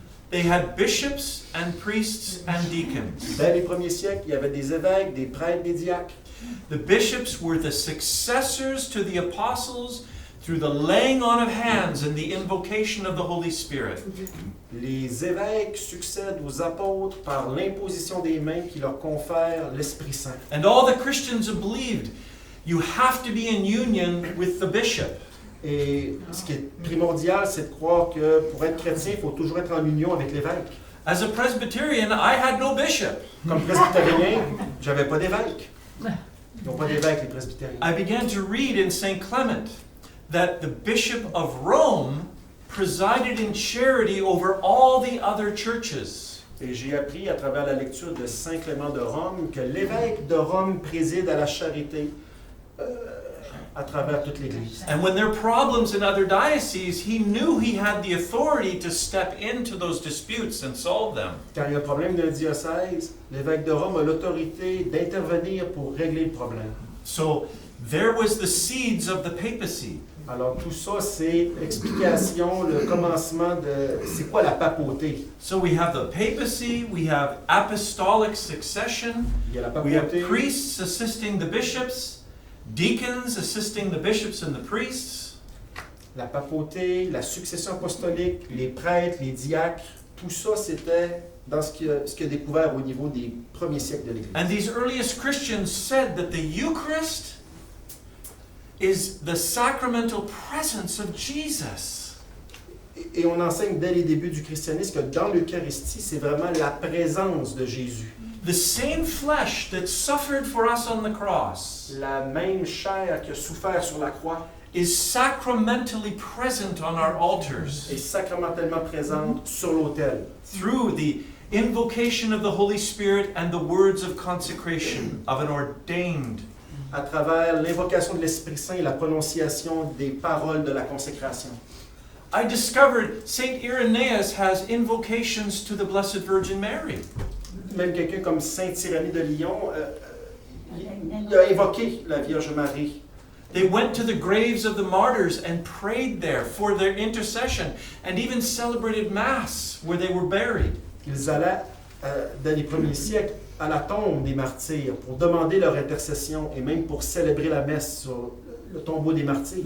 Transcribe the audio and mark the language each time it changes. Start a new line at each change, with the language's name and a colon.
English: They had bishops and priests and deacons.
French: Dès les premiers siècles, il y avait des évêques, des prêtres, des diacres.
English: The bishops were the successors to the apostles through the laying on of hands and the invocation of the Holy Spirit.
French: Les évêques succèdent aux apôtres par l'imposition des mains qui leur confère l'Esprit Saint.
English: And all the Christians have believed you have to be in union with the bishop.
French: Et ce qui est primordial, c'est de croire que pour être chrétien, il faut toujours être en union avec l'évêque.
English: As a Presbyterian, I had no bishop.
French: Comme presbytérien, j'avais pas d'évêque. Ils n'ont pas d'évêque, les presbytériens.
English: I began to read in St. Clement that the Bishop of Rome presided in charity over all the other churches.
French: Et j'ai appris à travers la lecture de Saint Clément de Rome que l'évêque de Rome préside à la charité à travers toute l'Église.
English: And when there were problems in other dioceses, he knew he had the authority to step into those disputes and solve them.
French: Quand il y a un problème d'un diocèse, l'évêque de Rome a l'autorité d'intervenir pour régler le problème.
English: So there was the seeds of the papacy.
French: Alors tout ça, c'est l'explication, le commencement de c'est quoi la papauté.
English: So we have the papacy, we have apostolic succession,
French: Il y a la
English: we have
French: papauté,
English: priests assisting the bishops, deacons assisting the bishops and the priests.
French: la papauté, la succession apostolique, les prêtres, les diacres, tout ça c'était dans ce qu'il a découvert au niveau des premiers siècles de l'Église.
English: And these earliest Christians said that the Eucharist is the sacramental presence of Jesus.
French: Et on enseigne dès les débuts du christianisme que dans l'Eucharistie, c'est vraiment la présence de Jésus.
English: The same flesh that suffered for us on the cross
French: La même chair qui a souffert sur la croix
English: is sacramentally present on our altars
French: est sacramentellement présente sur l'autel.
English: through the invocation of the Holy Spirit and the words of consecration of an ordained.
French: À travers l'invocation de l'Esprit Saint et la prononciation des paroles de la consécration.
English: I discovered Saint Irenaeus has invocations to the Blessed Virgin Mary.
French: Même quelqu'un comme Saint Irénée de Lyon, il a évoqué la Vierge Marie.
English: They went to the graves of the martyrs and prayed there for their intercession and even celebrated Mass where they were buried.
French: Ils allaient, dans les premiers siècles, à la tombe des martyrs pour demander leur intercession et même pour célébrer la messe sur le tombeau des martyrs,